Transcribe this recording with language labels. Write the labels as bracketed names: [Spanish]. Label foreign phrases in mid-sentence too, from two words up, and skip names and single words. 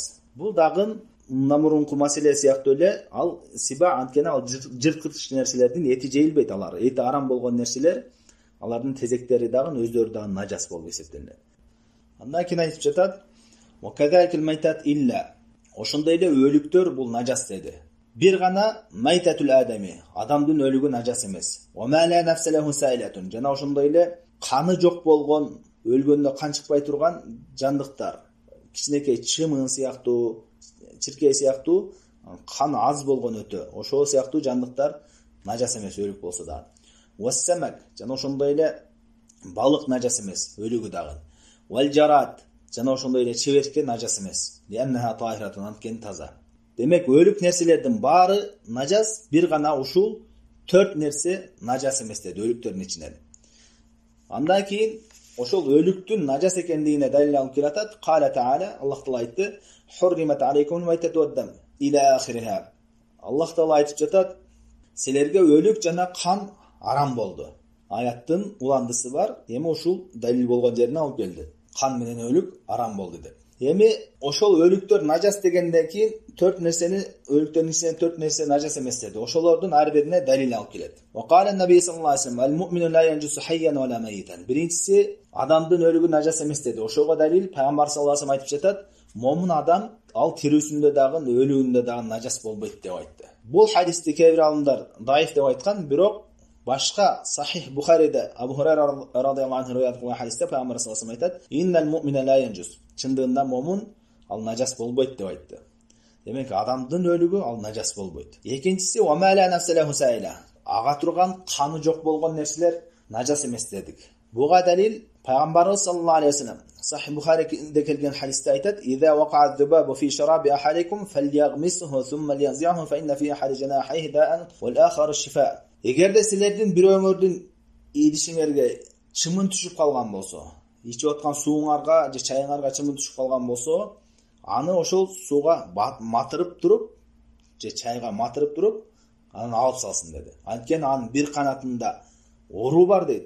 [Kyrgyz] Бул дагы мындан мурунку маселе сыяктуу эле, ал сиба анткени ал жырткыч нерселердин эти жейилбейт, алар эти арам болгон нерселер, алардын тезектери дагы өздөрү дагы najас болуп эсептелет. Андан кийин айтып жатат: [Arabic] "وكذلك الميتة إلا." [Kyrgyz] Ошондой эле өлүктөр бул najас деди. Бир гана майтатул адами, адамдын өлүгү najас эмес. [Arabic] وما لا نفس له سائلة. [Kyrgyz] Жана ошондой эле каны жок болгон, өлгөндө кан чыкпай турган жандыктар, кичинекей чымын сыяктуу, чиркей сыяктуу кан аз болгон өтө, ошол сыяктуу жандыктар najас эмес, өлүк болсо да. Вассамак, жана ошондой эле балык najас эмес, өлүгү дагы. [Arabic] والجراد, [Kyrgyz] жана ошондой эле чеберке najас эмес. [Arabic] لأنها طاهرة, [Kyrgyz] анткени таза. Демек, өлүк нерселердин баары najас, бир гана ушул 4 нерсе najас эмес деди өлүктөрдүн ичинен. Андан кийин ошол өлүктүн najас экендигине далил алып келатат. [Arabic] قال تعالى, [Kyrgyz] Аллах Таала айтты: [Arabic] "حرمت عليكم الميتة والدم" إلى آخرها. [Kyrgyz] Аллах Таала айтып жатат: "Силерге өлүк жана кан арам болду." Аяттын уландысы бар. Эми ушул далил болгон жерине алып келди. Кан менен өлүк арам болду деп. Эми ошол өлүктөр нажас дегенден кийин 4 нерсени өлүктөрдүн ичинен 4 нерсе нажас эмес деди. Ошолордун ар бирине далил алып келет. [Arabic] وقال النبي صلى الله عليه وسلم المؤمن لا ينجس حيا ولا ميتا." [Kyrgyz] Биринчиси адамдын өлүгү нажас эмес деди. Ошого далил пайгамбар [Arabic] صلى الله عليه وسلم [Kyrgyz] айтып жатат: "Момун адам ал тирүүсүндө дагы, өлүгүндө дагы нажас болбойт" деп айтты. Бул хадисти кээ бир алымдар даиф деп айткан, бирок башка Сахих Бухариде Абу Хурайра [Arabic] رضي الله عنه [Kyrgyz] риwayat кылган хадисте пайгамбар [Arabic] صلى الله عليه وسلم [Kyrgyz] айтат: [Arabic] "إن المؤمن لا ينجس." [Kyrgyz] Чындыгында момун ал нажас болбойт деп айтты. Демек адамдын өлүгү ал нажас болбойт. [Arabic] Экинчиси وما لا نفس له سائلة. [Kyrgyz] Ага турган каны жок болгон нерселер нажас эмес дедик. Буга далил пайгамбарыбыз [Arabic] صلى الله عليه وسلم [Kyrgyz] Сахих Бухариде келген хадисте айтат: [Arabic] "إذا وقع الذباب في شراب أحدكم فليغمسه ثم لينزعه فإن في أحد جناحيه داء والآخر شفاء." [Kyrgyz] Эгерде силердин бирөөңөрдүн идишиңерге чымын түшүп калган болсо, ичип аткан сууңарга же чайыңарга чымын түшүп калган болсо, аны ошол сууга матырып туруп же чайга матырып туруп анан алып салсын деди. Анткени анын бир канатында оору бар дейт.